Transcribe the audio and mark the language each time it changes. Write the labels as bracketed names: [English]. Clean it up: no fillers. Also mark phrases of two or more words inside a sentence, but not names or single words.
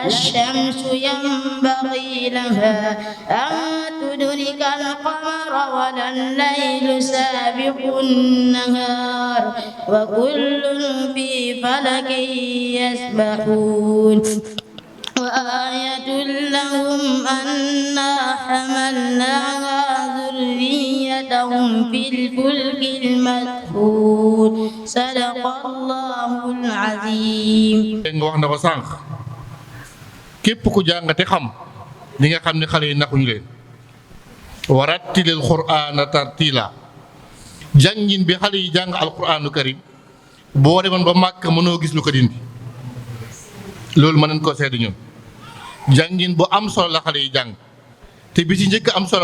[Arabic] الشمس ينبغي لها أن تدرك القمر ولا الليل سابق النهار وكل في فلك يسبحون وآية لهم أنا حملناها ذريتهم في الفلك المسحون صدق الله العظيم. [Wolof] képp ku jàng te xam li nga xam ne xale yi naxuñu leen [Arabic] ورتل القرآن ترتيلا [Wolof] jàngin bi xale yi jàng [Arabic] القرآن الكريم [Wolof] boo demoon ba màkk mënoo gis lu ko dindi loolu mën nañ koo seede ñun jàngin bu am solo la xale yi jàng te bi ci njëkk am solo